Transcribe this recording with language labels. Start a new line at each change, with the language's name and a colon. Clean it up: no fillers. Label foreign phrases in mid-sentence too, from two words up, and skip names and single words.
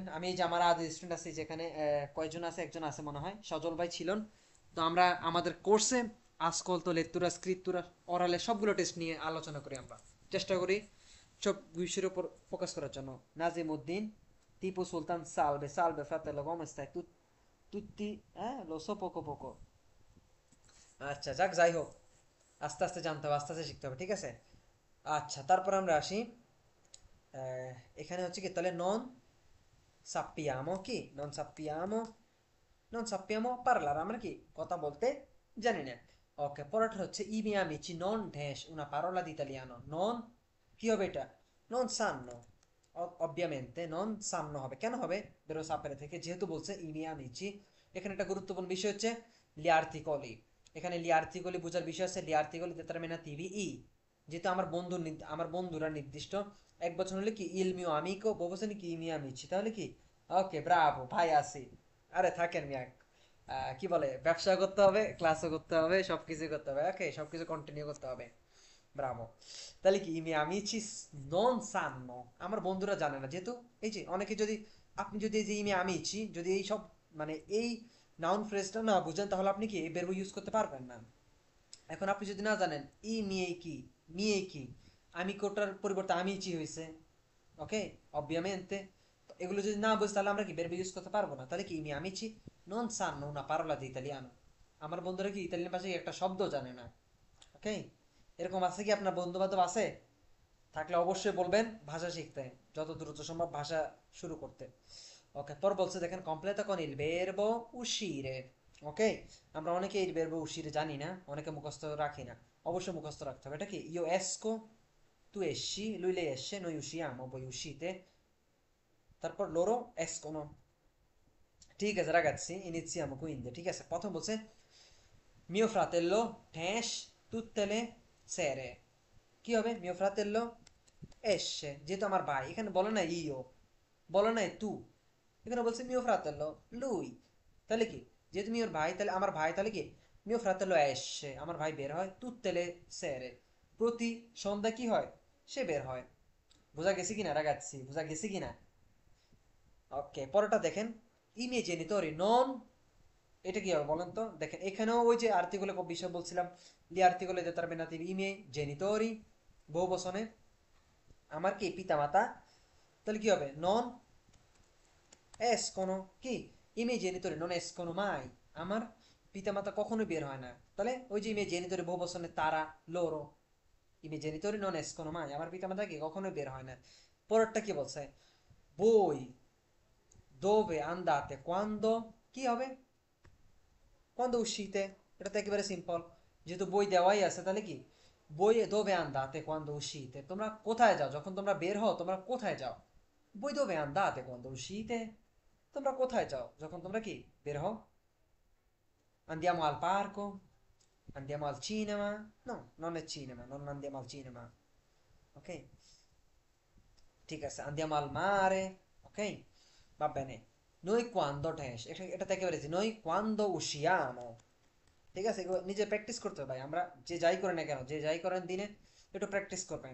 Bangla: আমি এই যে আমার আজ স্টুডেন্ট আছে যেখানে, কয়জন আছে, একজন আছে মনে হয়, সজল ভাই ছিলেন। তো আমরা আমাদের কোর্সে
Italian: ascolto, lettura, scrittura, orale
Bangla: সবগুলো টেস্ট নিয়ে আলোচনা করি। আমরা চেষ্টা করি সব বিষয়ের উপর ফোকাস করার জন্য। নাজিম উদ্দিন, টিপু সুলতান,
Italian: salve salve fratello, come stai? তুত্তি, হ্যাঁ, lo so poco poco।
Bangla: আচ্ছা, যাক, যাই হোক, আস্তে আস্তে জানতে হবে, আস্তে আস্তে শিখতে হবে, ঠিক আছে। আচ্ছা, তারপর আমরা আসি আহ, এখানে হচ্ছে কি তাহলে
Italian: non sappiamo,
Bangla: কি নন সাপ্পিয়ামো,
Italian: non sappiamo parlare,
Bangla: আমরা কি কথা বলতে জানি না। ওকে, পরেরটা হচ্ছে
Italian: i miei amici non dash una parola di italiano, non
Bangla: কি হবে এটা,
Italian: non sanno। ovviamente non sanno
Bangla: হবে, কেন হবে, বেরো সাপেরে থেকে, যেহেতু বলছে
Italian: i miei amici.
Bangla: এখানে একটা গুরুত্বপূর্ণ বিষয় হচ্ছে
Italian: gli articoli.
Bangla: এখানে
Italian: gli articoli
Bangla: বোঝার বিষয় আছে,
Italian: gli articoli determinativi i,
Bangla: যেহেতু আমার বন্ধুরা নির্দিষ্ট এক বছর হলে কি
Italian: il mio amico,
Bangla: বলছেন কি
Italian: i miei amici,
Bangla: তাহলে কি ওকে, ব্রাভো ভাই, আসি। আরে থাকেন মিয়া, কি বলে, ব্যবসা করতে হবে, ক্লাসও করতে হবে, সবকিছু করতে হবে, ওকে, সবকিছু কন্টিনিউ করতে হবে। ব্রাভো। তাহলে কি
Italian: i miei amici non sanno,
Bangla: আমার বন্ধুরা জানে না, যেহেতু এই যে অনেকে যদি, আপনি যদি এই যে
Italian: i miei amici
Bangla: যদি এই সব মানে এই নাউন ফ্রেজটা না বুঝেন, তাহলে আপনি কি এই verb ইউজ করতে পারবেন না। এখন আপনি যদি না জানেন
Italian: i miei
Bangla: কি, মিয়ে কি, আমি কোটার পরিবর্তে আমিচি হয়েছে, ওকে, অবভিয়ামেন্টে। তো এগুলো যদি না বুঝি, তাহলে আমরা কি verb ইউজ করতে পারবো না। তাহলে কি
Italian: i miei amici non sanno una parola di italiano,
Bangla: আমার বন্ধুরা কি ইতালিয়ান ভাষায় একটা শব্দ জানে না। ওকে, এরকম আছে কি আপনার বন্ধু বান্ধব আছে, থাকলে অবশ্যই বলবেন ভাষা শিখতে, যত দ্রুত সম্ভব ভাষা শুরু করতে। ওকে, পর বলছে দেখেন
Italian: completa con il verbo uscire.
Bangla: ওকে, আমরা অনেকে এই
Italian: verbo uscire
Bangla: জানি না, অনেকে মুখস্থ রাখি না, অবশ্যই মুখস্থ রাখতে হবে। এটা কি
Italian: io esco, tu esci, lui lei esce, noi usciamo, voi uscite, তারপর loro escono।
Bangla: ঠিক আছে
Italian: ragazzi, iniziamo quindi,
Bangla: ঠিক আছে। প্রথম বলছে
Italian: mio fratello esce tutte le sere,
Bangla: কি হবে
Italian: mio fratello esce,
Bangla: যেহেতু আমার ভাই, এখানে বলে না ইও, বলে না তু, এখানে বলছে
Italian: mio fratello,
Bangla: লুই। তাহলে কি, যেহেতু মিওর ভাই, তাহলে আমার ভাই, তাহলে কি
Italian: mio fratello esce,
Bangla: আমার ভাই বের হয়,
Italian: tutte le sere,
Bangla: প্রতি সন্ধ্যা কি হয়, সে বের হয়। বোঝা গেছে কিনা রাগাচ্ছি, বোঝা গেছে কিনা। ওকে, পরেরটা দেখেন
Italian: i miei genitori non
Bangla: এটা কি হবে বলেন তো? দেখেন এখানেও ওই যে আর্টিকেলে বিষয় বলছিলাম,
Italian: gli articoli determinativi i miei genitori,
Bangla: বহু বচনে আমার কি পিতামাতা, তাহলে কি হবে?
Italian: non escono কি, i miei genitori non escono mai,
Bangla: আমার পিতামাতা কখনো বের হয় না। তাহলে ওই যে
Italian: i miei genitori
Bangla: বহু বচনে তারা,
Italian: loro, i miei genitori non escono mai,
Bangla: আমার পিতামাতা কি কখনো বের হয় না। পরেরটা কি বলছে?
Italian: voi dove andate quando,
Bangla: কি হবে?
Italian: quando uscite,
Bangla: এটা তো একেবারে সিম্পল, যেহেতু বই দেওয়াই আছে তাহলে কি বই
Italian: dove andate quando uscite,
Bangla: তোমরা কোথায় যাও যখন তোমরা বের হও, তোমরা কোথায় যাও?
Italian: voi dove andate quando uscite,
Bangla: তোমরা কোথায় যাও যখন তোমরা কি বের হও?
Italian: Andiamo al parco, andiamo al cinema, no, non è cinema, non andiamo al cinema, ok?
Bangla: ঠিক আছে,
Italian: andiamo al mare, ok? Va bene, noi quando
Bangla: ঠেস, এটা থেকে বেরিয়েছি,
Italian: noi quando usciamo,
Bangla: ঠিক আছে? এগুলো নিজে প্র্যাকটিস করতে হবে ভাই। আমরা যে যাই করেন না কেন, যে যাই করেন দিনে একটু প্র্যাকটিস করবেন।